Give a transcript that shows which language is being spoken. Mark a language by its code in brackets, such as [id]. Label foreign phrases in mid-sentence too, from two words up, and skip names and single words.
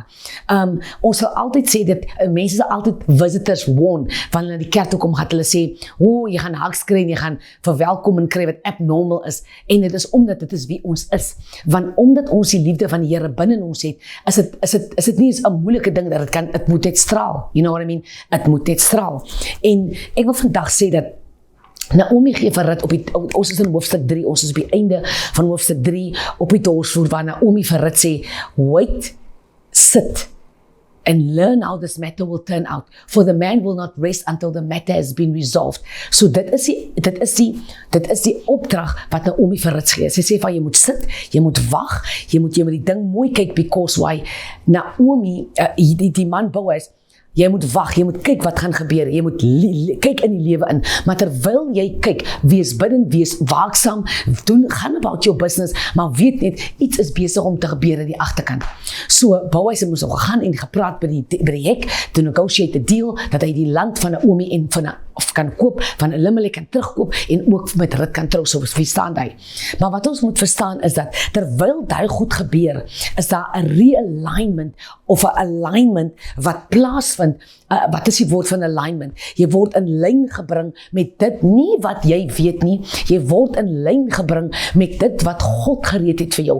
[af] Ons sal altyd sê dat mense sal altyd visitors warn, wanneer hulle na die kerk toe kom, gaan hulle sê, jy gaan hugs kry en jy gaan verwelkoming kry wat abnormal is. En dit is omdat dit is wie ons is. Want omdat ons die liefde van die Here binne in ons het, is dit nie 'n moeilike ding dat het moet net straal. [en] You know what I mean? [af] Het moet net straal. En ek wil vandag sê dat Naomi gee vir Rit ons is in hoofstuk 3, ons is op die einde van hoofstuk 3 op die dorsvloer waar Naomi vir Rit sê, [en] wait, sit and learn how this matter will turn out. For the man will not rest until the matter has been resolved. [af] So dit is die opdrag wat Naomi vir Ruth gee. Sy sê van jy moet sit, jy moet wag, jy moet die ding mooi kyk, [en] because why? [af] Naomi, die man Boaz, jy moet wag, jy moet kyk wat gaan gebeur, jy moet kyk in die lewe in, maar terwyl jy kyk, wees bidend, wees waaksaam, gaan [en] about your business, [af] maar weet net, iets is besig om te gebeur in die agterkant. So, Boaz moes al gegaan en gepraat by die hek, [en] to negotiate the deal, [af] dat hy die land van Naomi en of kan koop, van Elimelech kan terugkoop, en ook met Ruth kan trou, so verstaan hy. Maar wat ons moet verstaan is dat, terwyl dit goed gebeur, is daar 'n realignment, of 'n alignment, wat plaasvind. Wat is die woord van alignment? Jy word in lyn gebring met dit, nie wat jy weet nie, jy word in lyn gebring met dit wat God gereed het vir jou.